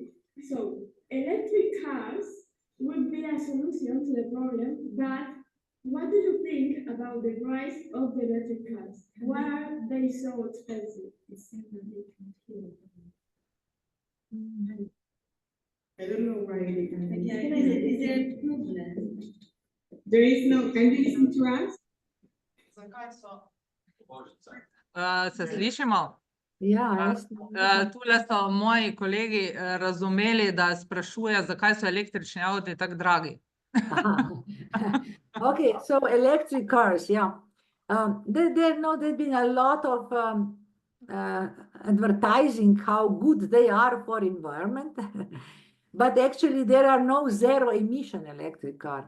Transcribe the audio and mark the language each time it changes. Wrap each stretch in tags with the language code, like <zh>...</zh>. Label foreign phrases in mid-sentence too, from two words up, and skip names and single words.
<en>So electric cars would be a solution to the problem, but what do you think about the price of the electric cars? Why are they so expensive? I don't know why they can. Is there a problem? There is no. Can you listen to us?</en> <sl>Se slišimo? Ja, jaz Tule so moji kolegi razumeli, da sprašuje, zakaj so električni avti tako dragi.</sl> <en>Okay, so electric cars, yeah. There's been a lot of advertising how good they are for environment, but actually there are no zero emission electric car.</en>